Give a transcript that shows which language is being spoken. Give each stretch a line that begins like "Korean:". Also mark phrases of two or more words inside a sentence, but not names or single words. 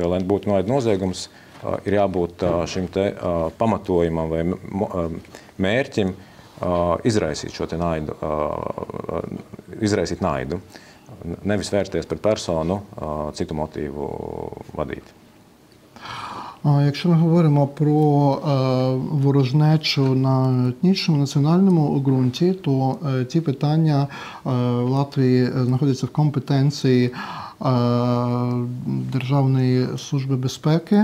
Latvian: Jo, lai būtu naida noziegums, ir jābūt šim te pamatojumam vai mērķim izraisīt šo te naidu, izraisīt naidu, nevis vērsties pret personu citu motīvu vadīti.
Ukrainian: Якщо ми говоримо про ворожнечу на етнічному, національному ґрунті, то ті питання в Латвії знаходяться в компетенції Державної служби безпеки.